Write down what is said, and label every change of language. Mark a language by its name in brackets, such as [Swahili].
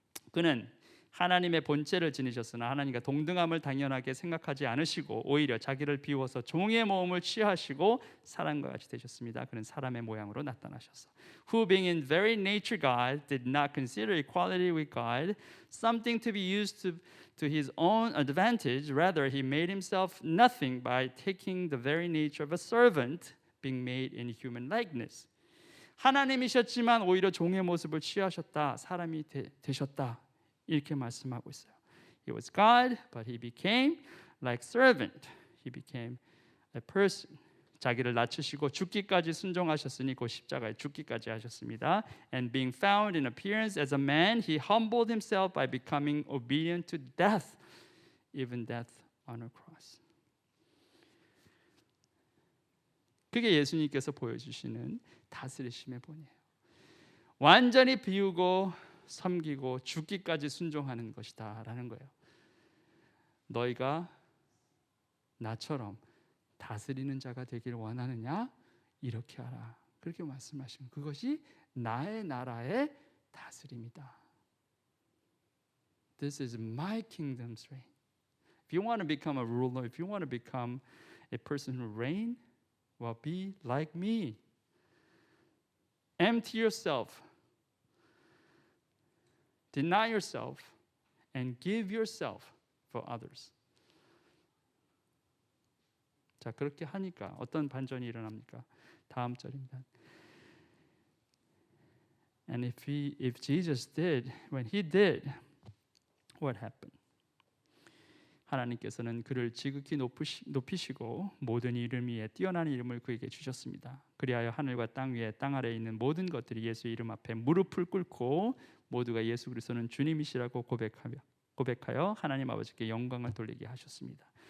[Korean] 그는 하나님의 본체를 지니셨으나 하나님과 동등함을 당연하게 생각하지 않으시고 오히려 자기를 비워서 종의 모험을 취하시고 사람과 같이 되셨습니다. 그는 사람의 모양으로 나타나셔서 [English] Who being in very nature God did not consider equality with God something to be used to his own advantage. Rather he made himself nothing by taking the very nature of a servant being made in human likeness. [Korean] 하나님이셨지만 오히려 종의 모습을 취하셨다. 사람이 되셨다. 이렇게 말씀하고 있어요. [English] He was God, but he became like servant. He became a person. [Korean] 자기를 낮추시고 죽기까지 순종하셨으니 그 십자가에 죽기까지 하셨습니다. [English] And being found in appearance as a man, he humbled himself by becoming obedient to death, even death on a cross. [Korean] 그게 예수님께서 보여주시는 다스리심의 본이에요. 완전히 비우고 섬기고 죽기까지 순종하는 것이다라는 거예요. 너희가 나처럼 다스리는 자가 되길 원하느냐? 이렇게 하라. 그렇게 말씀하시면 그것이 나의 나라의 다스림이다. [English] This is my kingdom's reign. If you want to become a ruler, if you want to become a person who reign, well, be like me. Empty yourself. Deny yourself and give yourself for others. [Korean] 자, 그렇게 하니까 어떤 반전이 일어납니까? 다음 절입니다. [English] And if Jesus did, when he did, what happened? [Korean] 하나님께서는 그를 지극히 높이시고 모든 이름 위에 뛰어난 이름을 그에게 주셨습니다. 그리하여 하늘과 땅 위에 땅 아래에 있는 모든 것들이 예수의 이름 앞에 무릎을 꿇고 모두가 예수 그리스도는 주님이시라고 고백하여 하나님 아버지께 영광을 돌리게 하셨습니다.